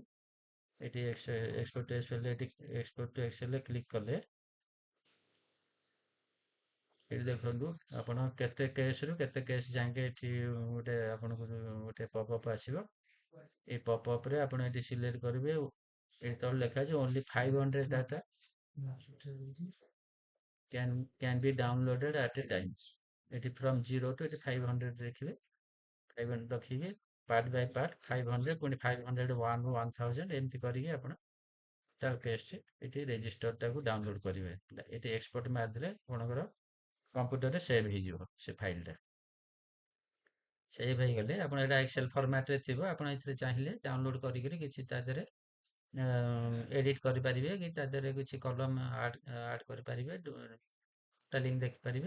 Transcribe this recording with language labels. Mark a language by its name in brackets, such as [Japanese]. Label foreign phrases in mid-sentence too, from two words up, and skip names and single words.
[Odia] ଏଠି [English] Export to Excel [Odia] ଏଠି [English] Export to Excelରେ [Odia] କ୍ଲିକ୍ କଲେ ଏଠି ଦେଖନ୍ତୁ ଆପଣ କେତେ କେସ୍‌ରୁ କେତେ କେସ୍ ଯାଏଁକେ ଏଠି ଗୋଟେ ଆପଣଙ୍କୁ ଗୋଟେ ପପଅପ୍ ଆସିବ। এই ପପଅପ୍‌ରେ ଆପଣ ଏଠି ସିଲେକ୍ଟ କରିବେ। ଏଠି ତଳେ ଲେଖା ଅଛି [English] only 500 data can be downloaded at a time। [Odia] ଏଠି [English] from 0 to [Odia] ଏଠି 500 ଦେଖିବେ, 500 ରଖିକି [English] part by part [Odia] 500 ପୁଣି 500 1000 ଏମିତି କରିକି ଆପଣ ଚାଲକ ଆସିଛି ଏଠି ରେଜିଷ୍ଟରଟାକୁ ଡାଉନଲୋଡ୍ କରିବେ। ଏଠି ଏକ୍ସପୋର୍ଟ ମାରିଦେଲେ ଆପଣଙ୍କର କମ୍ପ୍ୟୁଟରରେ ସେଭ୍ ହେଇଯିବ ସେ ଫାଇଲଟା। ସେଭ୍ ହେଇଗଲେ ଆପଣ ଏଇଟା ଏକ୍ସେଲ ଫର୍ମାଟରେ ଥିବ, ଆପଣ ଏଥିରେ ଚାହିଁଲେ ଡାଉନଲୋଡ୍ କରିକିରି କିଛି ତା ଦେହରେ ଏଡିଟ୍ କରିପାରିବେ କି ତା ଦେହରେ କିଛି କଲମ ଆଡ୍ କରିପାରିବେ, ଟା ଲିଙ୍କ ଦେଖିପାରିବେ।